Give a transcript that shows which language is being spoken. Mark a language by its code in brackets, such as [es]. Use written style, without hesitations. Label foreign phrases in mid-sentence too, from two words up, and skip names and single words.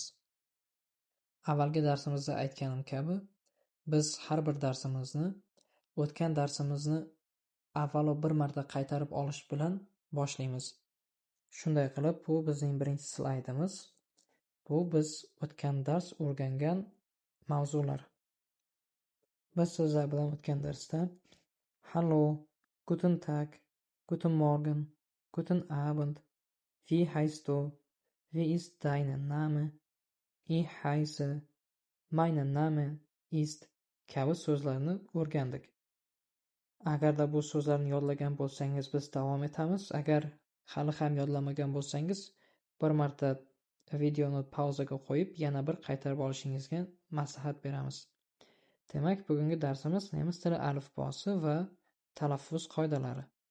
[uz] Avvalgi darsimizda aytganim kabi, biz har bir darsimizni o'tgan darsimizni avvalo bir marta qaytarib olish bilan boshlaymiz. Shunday qilib, bu bizning birinchi slaydimiz. Bu biz o'tgan dars o'rgangan mavzular. Biz sizlar bilan o'tgan darsda [de] Hallo, Guten Tag, Guten Morgen, Guten Abend, Wie heißt du, Wie ist dein Name, Ich heiße, Mein Name ist [uz] kabi so'zlarni o'rgandik. Agarda bu so'zlarni yodlagan bo'lsangiz, biz davom etamiz. Agar hali ham yodlamagan bo'lsangiz, bir marta videoni pauzaga qo'yib, yana bir qaytarib olishingizga maslahat beramiz. Demak, bugungi darsimiz nemis tili alifbosi va talaffuz qoidalari.